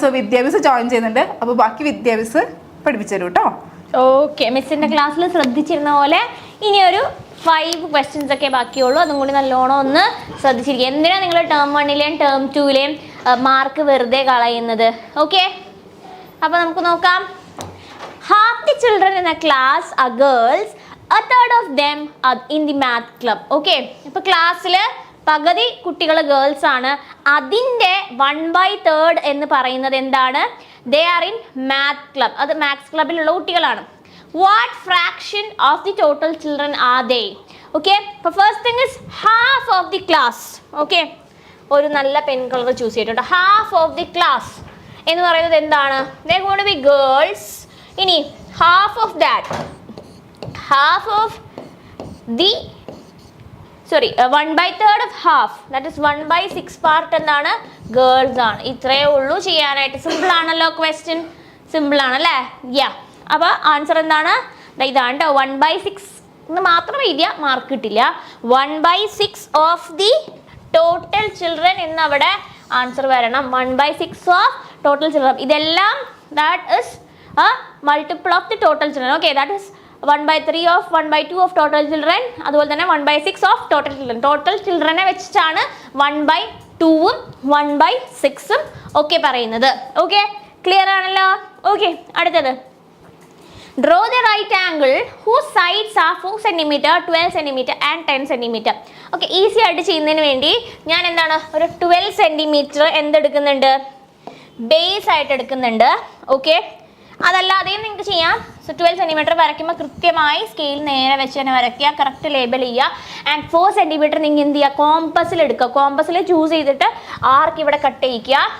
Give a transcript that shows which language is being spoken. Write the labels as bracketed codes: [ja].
[ml] So വിദ്യാഭ്യാസം join ചെയ്യുന്നുണ്ട്. അപ്പോൾ ബാക്കി വിദ്യാഭ്യാസം പഠിപ്പിച്ചു തരൂ കേട്ടോ. ഓക്കെ, മിസ്സിൻ്റെ ക്ലാസ്സിൽ ശ്രദ്ധിച്ചിരുന്ന പോലെ ഇനി ഒരു 5 ക്വസ്റ്റ്യൻസ് ഒക്കെ ബാക്കിയുള്ളൂ. അതും കൂടി നല്ലോണം ഒന്ന് ശ്രദ്ധിച്ചിരിക്കുക. എന്തിനാണ് നിങ്ങൾ ടേം 1ലെയും ടേം 2ലെയും മാർക്ക് വെറുതെ കളയുന്നത്? ഓക്കെ, അപ്പോൾ നമുക്ക് നോക്കാം. [en] Half the children in a class are girls, a third of them are in the math club. [ml] Okay, ഇപ്പോൾ ക്ലാസ്സിൽ പകുതി കുട്ടികൾ ഗേൾസ് ആണ്. അതിൻ്റെ 1/3 എന്ന് പറയുന്നത് എന്താണ്? [en] They are in math club. [ml] അത് മാത്സ് ക്ലബിലുള്ള കുട്ടികളാണ്. [en] What fraction of the total children are they? [ml] Okay, അപ്പോൾ [en] First thing is half of the class. [ml] Okay, ഒരു നല്ല പെൻ കളർ ചൂസ് ചെയ്തിട്ടുണ്ട്. [en] half of the class [ml] എന്ന് പറയുന്നത് എന്താണ്? [en] They going to be girls. ഇനി half of that, half of the 1/3 of half, that is 1/6 part എന്താണ്? [ml] Girls ആണ്. ഇത്രയേ ഉള്ളൂ ചെയ്യാനായിട്ട്. സിമ്പിൾ ആണല്ലോ ക്വസ്റ്റ്യൻ, സിമ്പിൾ ആണല്ലേ? യാ, അപ്പോൾ ആൻസർ എന്താണ്? ഇതാണ് കേട്ടോ. 1/6 എന്ന് മാത്രം എഴുതിയാൽ മാർക്ക് കിട്ടില്ല. [en] 1/6 of the total children [ml] എന്നവിടെ answer വരണം. [en] 1/6 of total children. ഇതെല്ലാം that is multiple of the total children. Okay, that is 1/3 of 1/2 of total children. [ml] അതുപോലെ തന്നെ [en] 1/6 of total children. [ml] ടോട്ടൽ ചിൽഡ്രനെ വെച്ചിട്ടാണ് 1/2ഉം 1/6ഉം ഒക്കെ പറയുന്നത്. ഓക്കെ, ക്ലിയർ ആണല്ലോ? [en] Okay, അടുത്തത് draw the right angle whose sides are 4 cm, 12 cm and 10 cm. [ml] Okay, easy ആയിട്ട് ചെയ്യുന്നതിന് വേണ്ടി ഞാൻ എന്താണ് ഒരു 12 cm എന്തെടുക്കുന്നുണ്ട്? ബേസ് ആയിട്ട് എടുക്കുന്നുണ്ട്. ഓക്കെ, അതല്ലാതെയും നിങ്ങൾക്ക് ചെയ്യാം. സോ 12 cm വരയ്ക്കുമ്പോൾ കൃത്യമായി സ്കെയിൽ നേരെ വെച്ച് തന്നെ വരയ്ക്കുക, കറക്റ്റ് ലേബൽ ചെയ്യുക. ആൻഡ് 4 cm നിങ്ങൾ എന്ത് ചെയ്യുക? കോമ്പസിൽ എടുക്കുക. കോമ്പസിൽ ചൂസ് ചെയ്തിട്ട് ആർക്ക് ഇവിടെ കട്ട് ചെയ്യിക്കുക.